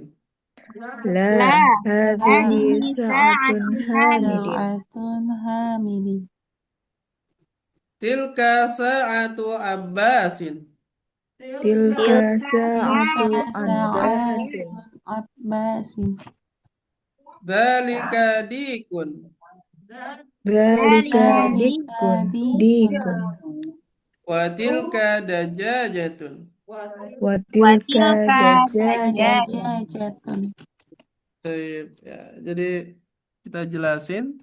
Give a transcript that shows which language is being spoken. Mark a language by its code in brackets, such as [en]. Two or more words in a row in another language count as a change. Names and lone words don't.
[ar] لا هذه Hadhihi ساعة حامد. ساعة حامد. تلك ساعة عباس. تلك ساعة Sa'atu abbasin. abbasin. ذلك ديك. Dzalika Dzalika dikun. dikun. Dikun. وتلك دجاجة. وتلك Watilka dajjajatun. Dajajatun. [id] Baik, ya, jadi kita jelasin.